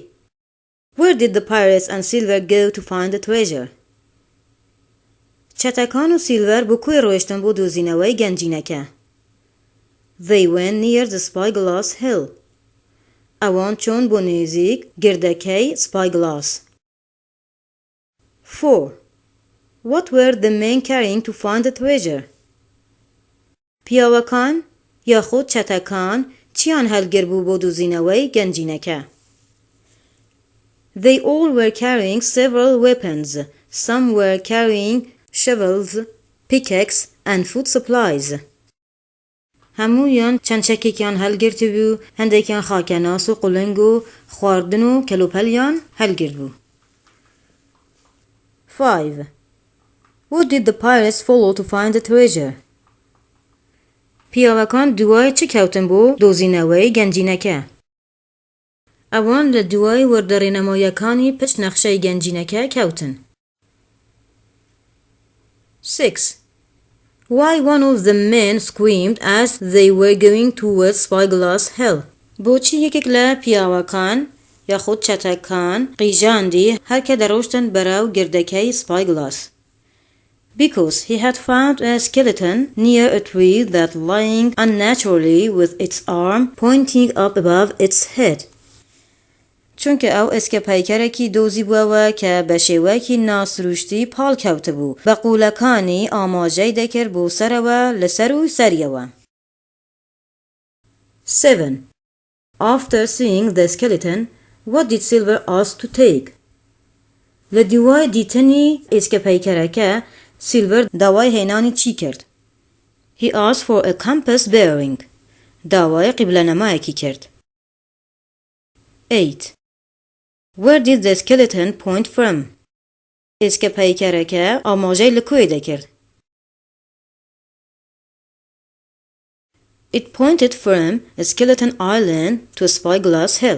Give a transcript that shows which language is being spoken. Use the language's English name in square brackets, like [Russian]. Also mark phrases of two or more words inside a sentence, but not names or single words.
[English] Where did the pirates and Silver go to find the treasure? [Central Kurdish] چەتەکان و سیلڤەر بۆ کوێ ڕۆیشتن بۆ دۆزینەوەی گەنجینەکە؟ [English] They went near the spyglass hill. [Central Kurdish] ئەوان چۆن بۆ نێزیک گردەکەی spyglass. [English] 4. What were the men carrying to find the treasure? [Central Kurdish] پیاوەکان یاخود چەتەکان چیان هەلگر بوو بۆ دۆزینەوەی گەنجینەکە؟ [English] They all were carrying several weapons. Some were carrying shovels, pickaxe, and food supplies. [Central Kurdish] هەموویان چەند چەکێکیان هەلگرت بوو، هەندێکیان خاکەناس و قولنگ و خواردن و کەلوپەلیان هەلگرت بوو. [English] 5. What did the pirates follow to find the treasure? [Central Kurdish] پیاوەکان دوای چ کەوتن بۆ دۆزینەوەی گەنجینەکە؟ ئەوان لە دوای وەردەڕێنەماییەکانی پچ نەخشەی گەنجینەکە کەوتن. [English] 6. Why one of the men screamed as they were going towards Spyglass Hill? [Central Kurdish] بۆچی یەکێک لە پیاوەکان یاخود چەتەکان قیژاندی هەر کە دەڕۆشتن بەرەو گردەکەی Spyglass? [English] Because he had found a skeleton near a tree that lying unnaturally with its arm pointing up above its head. [Central Kurdish] چونکە ئەو ئێسکە پەیکەرێکی دۆزی بووەوە کە بە شێوەیەکی ناسروشتی پاڵ کەوتە بوو، بە قوولەکانی ئاماژەی دەکرد بۆ سەرەوە لەسەر و سەریەوە. [English] 7. After seeing the skeleton, what did Silver ask to take? [Central Kurdish] لە دوای دیتنی ئێسکە پەیکەرەکە، سیلڤەر داوای هێنانی چی کرد؟ [English] He asked for a compass bearing. [Central Kurdish] داوای قیبلەنەمایەکی کرد. [English] 8. Where did the skeleton point from? [Central Kurdish] ئێسکە پەیکەرەکە ئاماژەی لە کوێ دەکرد؟ [English] It pointed from a skeleton island to Spyglass Hill.